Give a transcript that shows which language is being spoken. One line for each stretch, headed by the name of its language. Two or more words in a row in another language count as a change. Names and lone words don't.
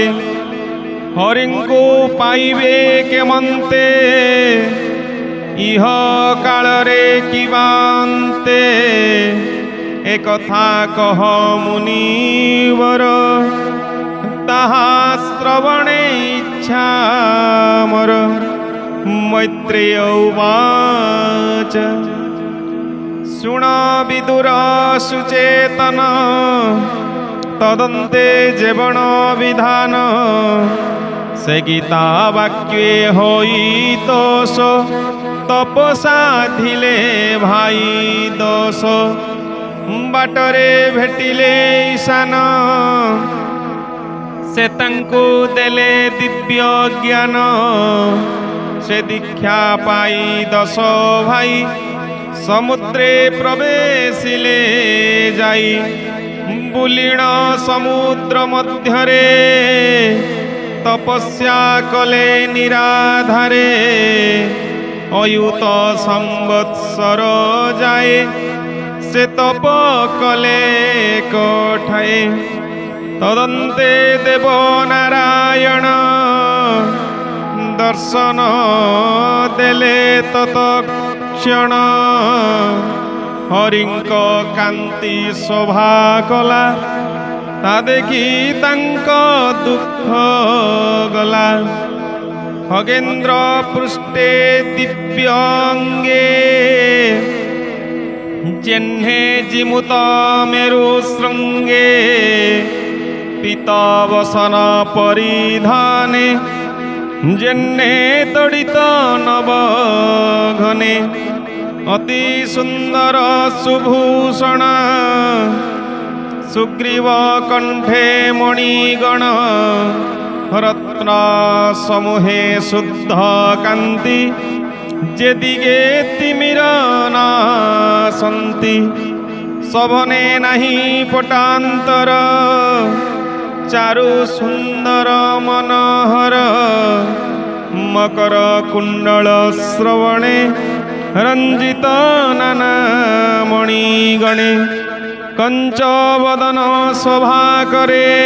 Odia: ହରିଂକୋ ପାଇବେ କେମଂତେ ଇହ କାଲରେ କିବାନ୍ତେ। ଏକ କଥା କହ ମୁନିବର ତାହା ଶ୍ରବଣେ ଇଚ୍ଛା ମୋର। ମୈତ୍ରେୟ ଉବାଚ ଶୁଣ ବିଦୁର ସୁଚେତନ ତଦନ୍ତେ ଜେବଣ ବିଧାନ। ସେ ଗୀତା ବାକ୍ୟେ ହୋଈ ଦୋଷ ତପସାଧିଲେ ଭାଈ ଦୋଷ। ବାଟରେ ଭେଟିଲେ ଈଶାନ ସେ ତାଂକୋ ଦେଲେ ଦିବ୍ୟ ଜ୍ଞାନ। ସେ ଦୀକ୍ଷା ପାଈ 10 ଭାଈ ସମୁଦ୍ରେ ପ୍ରବେଶିଲେ ଜାଈ। ବୁଲୀଣ ସମୁଦ୍ର ମଧ୍ୟରେ ତପସ୍ୟା କଲେ ନିରାଧାରେ ଅୟୁତ ସଂବତ୍ସର ଜାଏ ସେ ତପ କଲେ କଠାଏ ତଦନ୍ତେ ଦେବ ନାରାୟଣ ଦର୍ଶନ ଦେଲେ ତତ୍କ୍ଷଣ ହରିଂକ କାଂତି ଶୋଭା କଲା ତା ଦେଖୀ ତାଂକ ଦୁଖ ଗଲା ଖଗେନ୍ଦ୍ର ପୃଷ୍ଠେ ଦିବ୍ୟାଂଗେ ଜେହ୍ନେ ଜିମୁତ ମେରୁ ଶ୍ରୃଂଗେ ପୀତାବସନ ପରିଧାନେ ଜେହ୍ନେ ତଡିତ ନବ ଘନେ ଅତି ସୁଂଦର ସୁଭୂଷଣ ସୁଗ୍ରୀବ କଂଠେ ମଣିଗଣ ରତ୍ନ ସମୂହେ ଶୁଦ୍ଧ କାଂତି ଜେଦିଗେ ତିମିର ନାସଂତି ଶୋଭନେ ନହୀଂ ପଟାଂତର ଚାରୁ ସୁଂଦର ମନୋହର ମକର କୁଂଡଲ ଶ୍ରବଣେ ରଂଜିତ ନାନା ମଣିଗଣେ କଂଚବଦନ ଶୋଭା କରେ